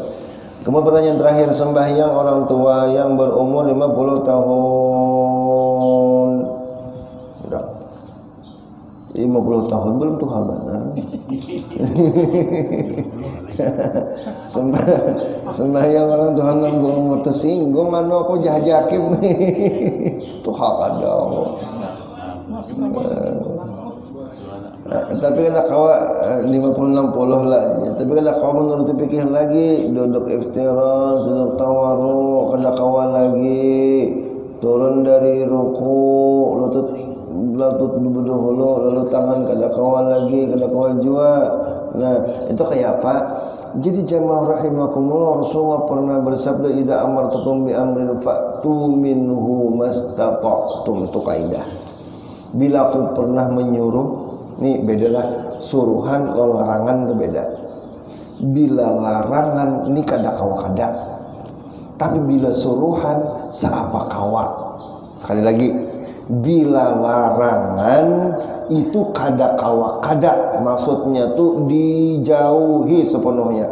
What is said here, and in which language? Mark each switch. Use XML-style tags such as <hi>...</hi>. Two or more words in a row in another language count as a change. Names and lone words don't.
<bjn>Kemudian pertanyaan terakhir, sembahyang orang tua yang berumur 50 tahun. Udah. 50 tahun belum tuh benar. Sembahyang orang Tuhan nanggung tersinggung anu aku jahajakim tuh ada. Tapi kalau kawa 50-60 lah. Tapi kalau kawa menurut fikih lagi duduk iftiras, duduk tawarruk, kada kawa lagi turun dari ruku, lutut dulu, lalu tangan kada kawa lagi, kada kawa jua. Nah, itu kayak apa? Jadi jamaah rahimakumullah, Rasulullah pernah bersabda</bjn> <ar>idza amartukum bi amrin fa'tu minhu mastata'tum,</ar> <bjn>itu kaidah. Bila aku pernah menyuruh, nih bedalah suruhan lalu larangan itu beda. Bila larangan ini kada kawa kada, tapi bila suruhan seapa kawa. Sekali lagi, bila larangan itu kada kawa kada, maksudnya tuh dijauhi sepenuhnya.</bjn>